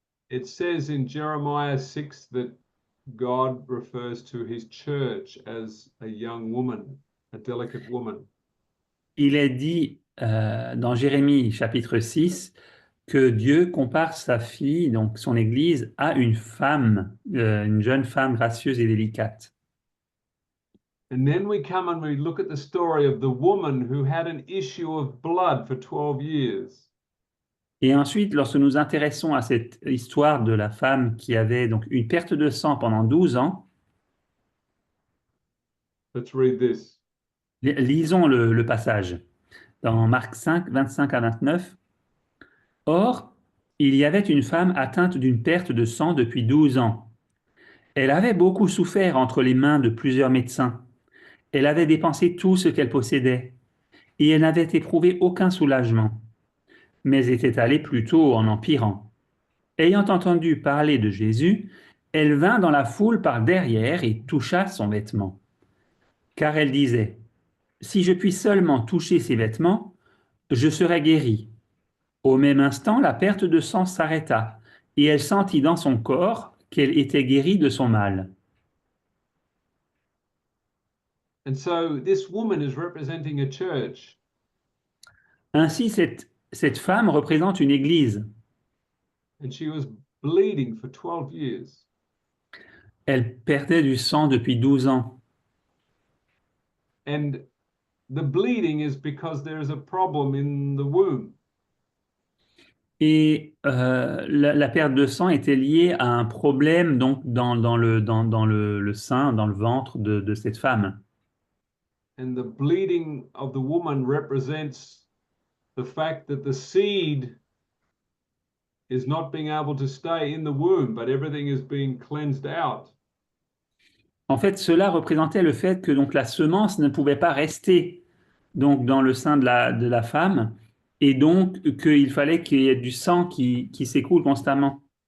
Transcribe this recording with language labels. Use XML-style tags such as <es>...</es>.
<en>It says in Jeremiah 6 that God refers to his church as a young woman, a delicate woman.</en> <fr>Il est dit dans Jérémie chapitre 6 que Dieu compare sa fille, donc son Église, à une femme, une jeune femme gracieuse et délicate.</fr> <en>And then we come and we look at the story of the woman who had an issue of blood for 12 years.</en> <fr>Et ensuite, lorsque nous intéressons à cette histoire de la femme qui avait donc une perte de sang pendant 12 ans,</fr> <en>Let's read this.</en> <fr>lisons le passage dans Marc 5, 25 à 29. Or, il y avait une femme atteinte d'une perte de sang depuis 12 ans. Elle avait beaucoup souffert entre les mains de plusieurs médecins. Elle avait dépensé tout ce qu'elle possédait et elle n'avait éprouvé aucun soulagement, mais était allée plutôt en empirant. Ayant entendu parler de Jésus, elle vint dans la foule par derrière et toucha son vêtement. Car elle disait, « Si je puis seulement toucher ses vêtements, je serai guérie. » Au même instant, la perte de sang s'arrêta et elle sentit dans son corps qu'elle était guérie de son mal.</fr> <en>And so this woman is representing a church.</en> <fr>Ainsi, cette femme représente une église.</fr> <en>And she was bleeding for 12 years.</en> <fr>Elle perdait du sang depuis 12 ans.</fr> <en>And the bleeding is because there is a problem in the womb.</en> <fr>Et la perte de sang était liée à un problème donc dans le sein, dans le ventre de cette femme.</fr> <en>And the bleeding of the woman represents the fact that the seed is not being able to stay in the womb, but everything is being cleansed out.</en> <fr>En fait, cela représentait le fait que donc la semence ne pouvait pas rester donc dans le sein de la femme et donc qu'il fallait qu'il y ait du sang qui s'écoule constamment.</fr>